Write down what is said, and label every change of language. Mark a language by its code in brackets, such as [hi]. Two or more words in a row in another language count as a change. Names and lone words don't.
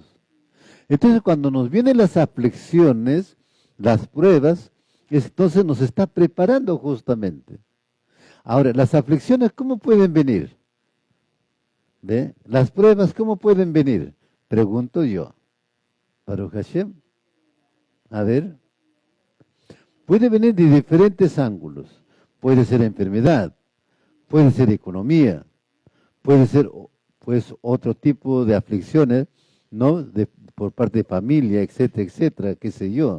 [es] Entonces, cuando nos vienen las aflicciones, las pruebas, entonces nos está preparando justamente. Ahora, las aflicciones, ¿cómo pueden venir? ¿Ve? Las pruebas, ¿cómo pueden venir? Pregunto yo. [he] ברוך השם. [es] A ver. Puede venir de diferentes ángulos. Puede ser enfermedad, puede ser economía, puede ser pues otro tipo de aflicciones, ¿no? Por parte de familia, etcétera, etcétera, qué sé yo.